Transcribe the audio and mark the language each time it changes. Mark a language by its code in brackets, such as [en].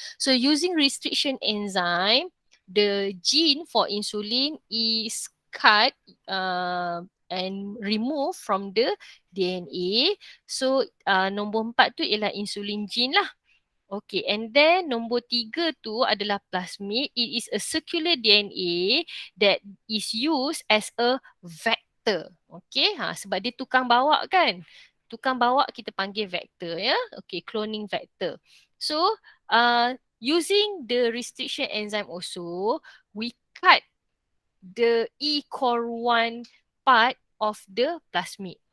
[en] So using restriction enzyme, the gene for insulin is cut and removed from the DNA. [ms] So nombor 4 tu ialah insulin gene lah. Okay, and then nombor 3 tu adalah plasmid. [en] It is a circular DNA that is used as a vector. [ms] Okay, sebab dia tukang bawa kan. Tukang bawa kita panggil vector ya. [en] Okay, cloning vector. So, using the restriction enzyme also, we cut the E-core 1 part of the plasmid.